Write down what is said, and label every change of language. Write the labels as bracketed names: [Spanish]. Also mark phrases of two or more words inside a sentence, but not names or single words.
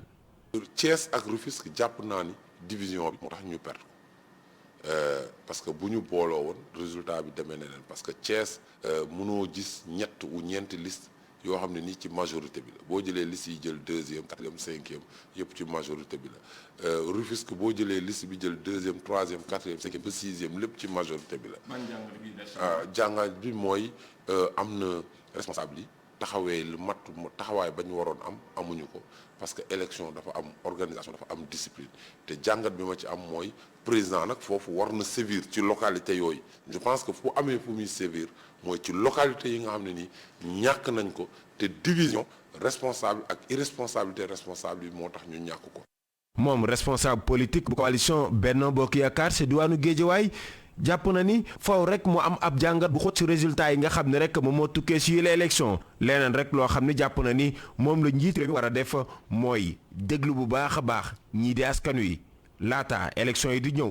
[Wolof] Thiès ak Rufisque jàpp naa ni division bi moo tax ñu [French] perdre parce que [Wolof] bu ñu booloo woon résultat bi demee na leen [French] parce que [Wolof] Thiès mënoo gis ñett ou ñeenti liste yoo xam ne nii ci majorité bi la boo jëlee liste yi jël 2e 4e 5e yëpp ci majorité bi la Rufisque boo jëlee liste bi jël 2e 3e 4e 5e ba 6e lépp ci majorité bi la. jàngat bi mooy am na responsable yi taxawee lu mat taxawaay ba ñu waroon am amuñu ko [French] parce que [Wolof] élection dafa am organisation dafa am discipline te jàngat bi ma ci am mooy président nag foofu war na sévir ci localité yooyu [French] je pense que [Wolof] fu amee fu muy sévir mooy ci localité yi nga xam ne nii ñàkk nañ ko te [French] division responsable [Wolof] ak [French] irresponsabilité responsable [Wolof] yi moo tax ñu ñàkk ko. moom [French] responsable politique [Wolof] bu coalition Benno Bokk Yaakaar si diwaanu Géejawaay jàpp na ni faw rek mu am ab jàngat bu xóot ci résultat yi nga xam ne rek moom moo tukkee si yile élection leneen rek loo xam ne jàpp na ni moom la njiit réew mi war a def mooy déglu bu baax a baax ñii di askan wi laata élection yi di ñëw.